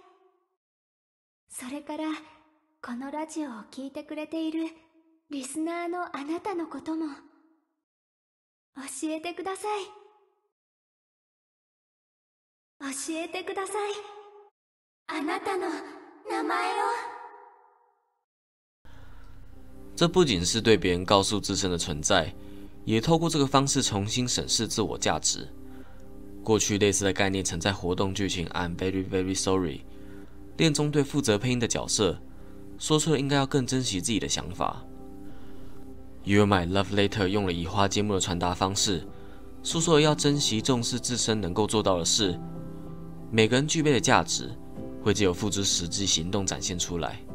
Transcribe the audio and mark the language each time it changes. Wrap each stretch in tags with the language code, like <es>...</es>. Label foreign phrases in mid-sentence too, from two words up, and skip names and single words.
<ja>それからこのラジオを聞いてくれているリスナーのあなたのことも教えてください。教えてください。あなたの名前を。</ja> <zh>这不仅是对别人告诉自身的存在，也透过这个方式重新审视自我价值。过去类似的概念曾在活动剧情《I'm Very Very Sorry》恋中对负责配音的角色说出了应该要更珍惜自己的想法。You're My Love Letter 用了移花接木的传达方式，诉说了要珍惜重视自身能够做到的事，每个人具备的价值会藉由付诸实际行动展现出来。</zh>